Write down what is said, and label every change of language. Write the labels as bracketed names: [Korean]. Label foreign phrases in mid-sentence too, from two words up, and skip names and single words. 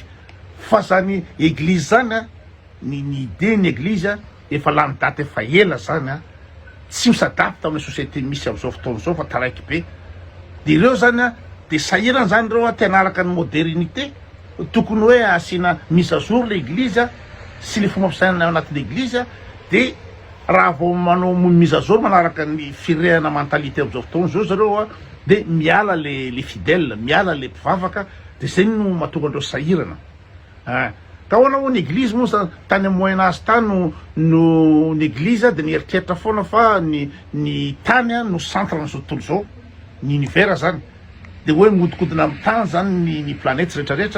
[Malagasy] Fa zany église zany ny idée ny église efa lany daty efa ela zany tsy misadapta amin'ny société misy am'izao fotoana zao fa taraiky be. De ireo zany de sahirana zany reo te hanaraka ny modernité, tokony hoe asina [French] mise à jour [Malagasy] l'église sy le fomba fisainana ao anatin'ny église de raha vao manao [French] mise à jour [Malagasy] manaraka ny firehana mentalité am'izao fotoana zao zareo de miala le fidèle, miala le mpivavaka, de zay no mahatonga andreo sahirana. Ka hoana ho ny église moa zany tany amin'ny [French] moyen âge [Malagasy] tany no ny église de nieritreritra foana fa ny tany no centre n'izao tontolo zao, ny univers zany, de hoe mihodikodina amin'ny tany zany ny planète rehetrarehetra.